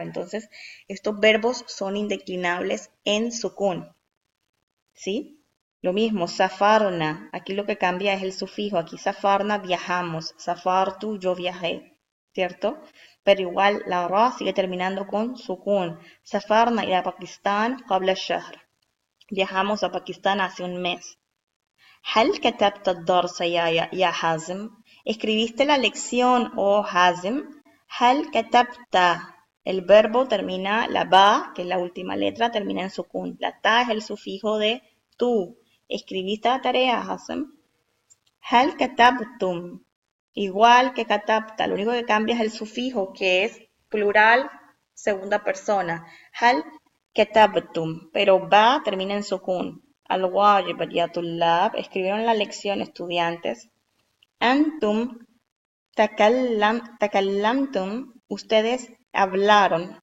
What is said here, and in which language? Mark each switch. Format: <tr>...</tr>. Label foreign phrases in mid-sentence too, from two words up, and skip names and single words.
<es>Entonces, estos verbos son indeclinables en sukun, ¿sí? Lo mismo, safarna. Aquí lo que cambia es el sufijo. Aquí safarna, viajamos. Safartu, yo viajé, ¿cierto? Pero igual la ra sigue terminando con sukun.</es> <ar>سافرنا إلى باكستان قبل الشهر.</ar> <es>Viajamos a Pakistán hace un mes.</es> <ar>هل كتبت الدرس يا حازم?</ar> <es>¿Escribiste la lección, oh Hazim?</es> <ar>هل كتبت,</ar> <es>el verbo termina, la ba, que es la última letra, termina en sukun. La ta es el sufijo de tú. ¿Escribiste la tarea, Hazim?</es> <ar>هل كتبتم?</ar> <es>Igual que katabta, lo único que cambia es el sufijo, que es plural, segunda persona.</es> <ar>هل كتبتم,</ar> <es>pero ba termina en sukun.</es> <ar>الواجب يا طلاب,</ar> <es>escribieron la lección estudiantes.</es> <ar>أنتم تكلمتم,</ar> <es>ustedes hablaron.</es>